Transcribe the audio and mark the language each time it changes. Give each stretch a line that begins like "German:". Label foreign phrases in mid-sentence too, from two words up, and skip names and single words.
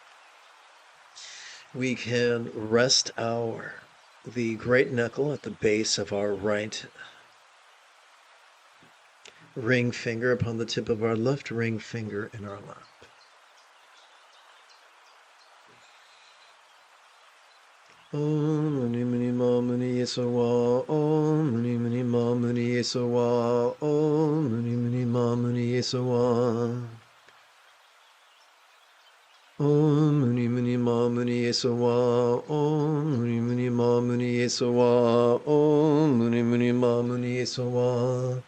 English: we can rest the great knuckle at the base of our right ring finger upon the tip of our left ring finger in our lap.
Sanskrit: Om mani mani ma mani eso wa. Om mani mani ma mani eso wa. Om mani mani ma mani eso wa. Om mani mani ma mani eso wa. Om mani mani ma mani eso wa. Om mani mani ma mani eso wa.